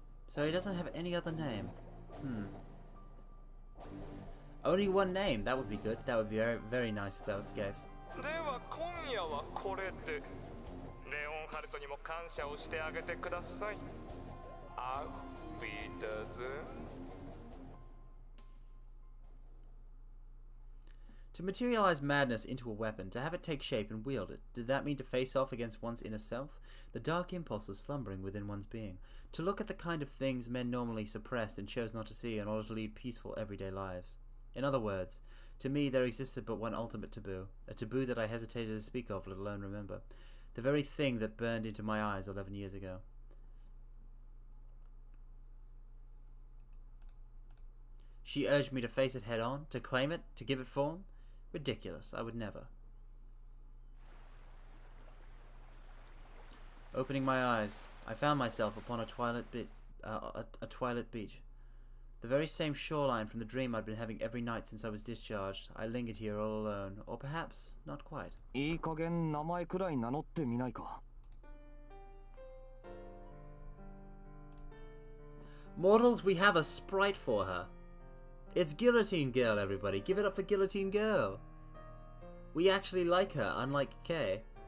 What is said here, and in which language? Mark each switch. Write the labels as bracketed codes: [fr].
[en] So he doesn't have any other name. Only one name. That would be good. That would be very, very nice if that was the case. [ja] では今夜はこれで。レオンハルトにも感謝をしてあげてください。アウビーダズ。 [en] To materialize madness into a weapon, to have it take shape and wield it, did that mean to face off against one's inner self? The dark impulses slumbering within one's being. To look at the kind of things men normally suppressed and chose not to see in order to lead peaceful everyday lives. In other words, to me there existed but one ultimate taboo, a taboo that I hesitated to speak of, let alone remember. The very thing that burned into my eyes 11 years ago. She urged me to face it head on, to claim it, to give it form? Ridiculous, I would never. Opening my eyes, I found myself upon a twilight beach. The very same shoreline from the dream I'd been having every night since I was discharged. I lingered here all alone, or perhaps not quite. [ja] いい加減名前くらい名乗ってみないか。 [en] Mortals, we have a sprite for her. It's Guillotine Girl, everybody. Give it up for Guillotine Girl. We actually like her, unlike Kay.